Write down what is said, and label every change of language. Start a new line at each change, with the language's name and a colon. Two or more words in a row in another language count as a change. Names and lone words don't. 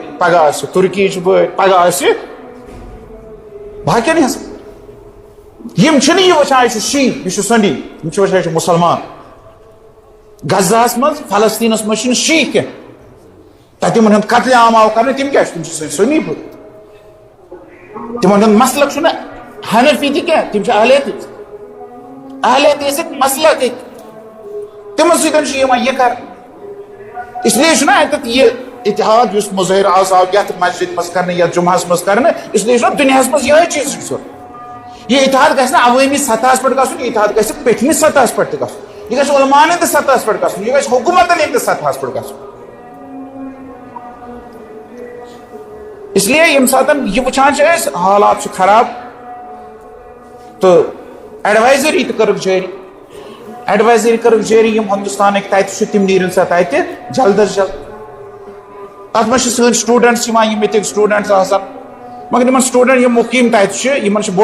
Kashmiri: پگہہ آسہِ تُرکیِچ بٲری پگہہ آسہِ باقین ہٕنٛز یِم چھِنہٕ یہِ وٕچھان یہِ چھُ شی یہِ چھُ سنی یِم چھِ وٕچھان یہِ چھُ مُسلمان غزہس منٛز فلسطینس منٛز چھِنہٕ شی کینٛہہ تتہِ یِمن ہُنٛد قتلہِ عام آو کرنہٕ تِم کیٛاہ چھِ تِم چھِ سنی بٲری تِمن ہُنٛد مسلک چھُنہٕ حنفی تہِ کینٛہہ تِم چھِ اہل حدیثٕکۍ مسلکٕکۍ تِمن سۭتۍ چھُ یِوان یہِ کرنہٕ
Urdu: اس لیے
Kashmiri: چھُنہ اتٮ۪تھ یہِ اتحاد یُس مظٲہر آز آو یتھ مسجد منٛز کرنہٕ یتھ جمعہس منٛز کرنہٕ
Urdu: اس لیے
Kashmiri: چھُنہ دُنیاہس منٛز یِہوے چیٖزٕچ ضروٗرت یہِ اتحاد گژھِ نہٕ عوٲمی سطحس پٮ۪ٹھ گژھُن یہِ اتحاد گژھِ پیٹھمِس سطحس پٮ۪ٹھ تہِ گژھُن یہِ گژھِ علماءن ہٕنٛدِس سطحس پٮ۪ٹھ گژھُن یہِ گژھِ حکوٗمتن ہٕنٛدِس سطحس پٮ۪ٹھ گژھُن
Urdu: اس لیے
Kashmiri: ییٚمہِ ساتہٕ یہِ وٕچھان چھِ أسۍ حالات چھِ خراب تہٕ ایڈوایزری تہِ کٔرٕکھ جٲری ایڈوایزری کٔرٕکھ جٲری یِم ہندوستانٕکۍ تتہِ چھِ تِم نیرن سا تتہِ جلد از جلد اتھ منٛز چھِ سٲنۍ سٹوٗڈنٹس یِوان یِم ییٚتِکۍ سٹوٗڈنٹس آسان مگر یِمن سٹوٗڈنٹ یِم مُقیٖم تتہِ چھِ یِمن چھِ